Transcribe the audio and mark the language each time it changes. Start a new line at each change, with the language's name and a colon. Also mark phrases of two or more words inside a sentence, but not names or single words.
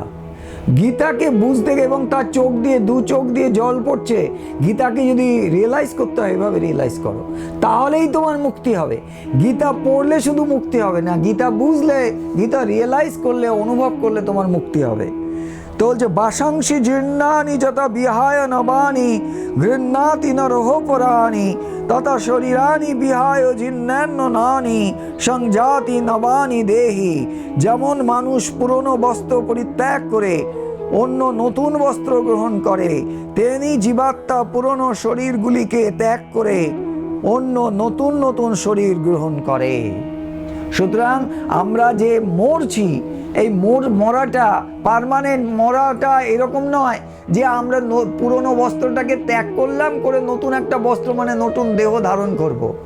Bangla: গীতাকে বুঝতে, এবং তার চোখ দিয়ে, দু চোখ দিয়ে জল পড়ছে। গীতাকে যদি রিয়েলাইজ করতে হয়, এভাবে রিয়েলাইজ করো, তাহলেই তোমার মুক্তি হবে। গীতা পড়লে শুধু মুক্তি হবে না, গীতা বুঝলে, গীতা রিয়েলাইজ করলে, অনুভব করলে তোমার মুক্তি হবে। তো বলছে,
Sanskrit: বাসাংশি জীর্ণানি যথা বিহায় নবানি গৃহ্ণাতি নরহ পরাণি তথা শরীরানি বিহায় জীর্ণান্য নানি সংজাতি নবানি দেহি।
Bangla: যেমন মানুষ পুরনো বস্ত্র পরিত্যাগ করে অন্য নতুন বস্ত্র গ্রহণ করে, তেমনি জীবাত্মা পুরনো শরীরগুলিকে ত্যাগ করে অন্য নতুন নতুন শরীর গ্রহণ করে। সুতরাং আমরা যে মরছি, এই মরাটা, পার্মানেন্ট মরাটা এরকম নয় যে আমরা পুরনো বস্ত্রটাকে ত্যাগ করলাম, করে নতুন একটা বস্ত্র মানে নতুন দেহ ধারণ করব।